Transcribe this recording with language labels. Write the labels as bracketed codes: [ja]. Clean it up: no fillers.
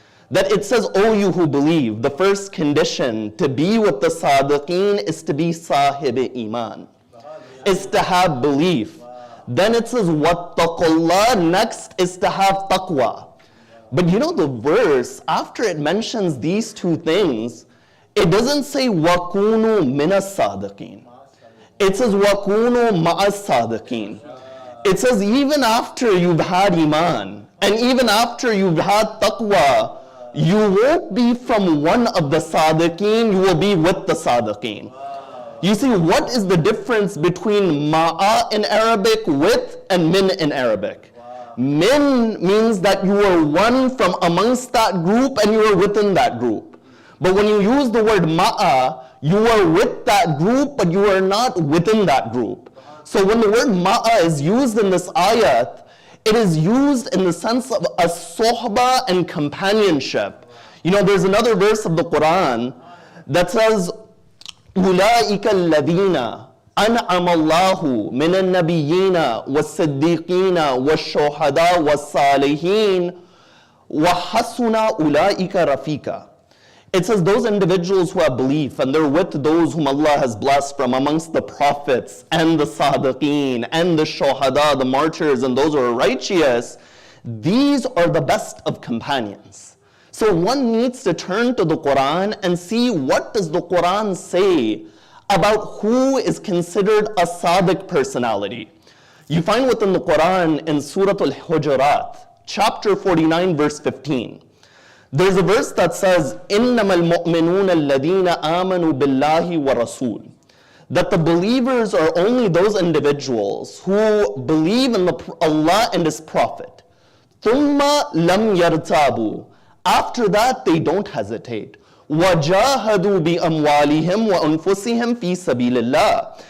[en] That it says, O you who believe, the first condition to be with the sadiqeen is to be sahib iman, is to have belief. Then it says, wattaqullah, next is to have taqwa. [ar] But you know the verse, after it mentions these two things, it doesn't say وَكُونُوا مِنَ الصَّادِقِينَ. It says وَكُونُوا مَعَ الصَّادِقِينَ. [en] It says even after you've had iman, and even after you've had taqwa, you won't be from one of the sadiqeen, you will be with the sadiqeen. You see, what is the difference between ma'a in Arabic, with, and min in Arabic? Min means that you are one from amongst that group and you are within that group. But when you use the word ma'a, you are with that group but you are not within that group. So when the word ma'a is used in this ayat, it is used in the sense of a sohba and companionship. [ar] You know, there's another verse of the Quran that says, أُولَٰئِكَ الَّذِينَ أنعم الله من النبيين والصديقين والشهداء والصالحين وحسن أولئك رفيقا. [en] It says those individuals who have belief and they're with those whom Allah has blessed from amongst the prophets and the sadiqeen and the shuhada, the martyrs, and those who are righteous, these are the best of companions. So one needs to turn to the Quran and see what does the Quran say about who is considered a Sadiq personality. You find within the Quran in Surah Al-Hujurat, chapter 49, verse 15. [ar] There's a verse that says, إِنَّمَا الْمُؤْمِنُونَ الَّذِينَ آمَنُوا بِاللَّهِ وَرَسُولِ. [en] That the believers are only those individuals who believe in Allah and His Prophet. [ar] ثُمَّ لَمْ يَرْتَابُوا. [en] After that, they don't hesitate. [ar] وَجَاهَدُوا بِأَمْوَالِهِمْ وَأَنفُسِهِمْ فِي سَبِيلِ اللَّهِ.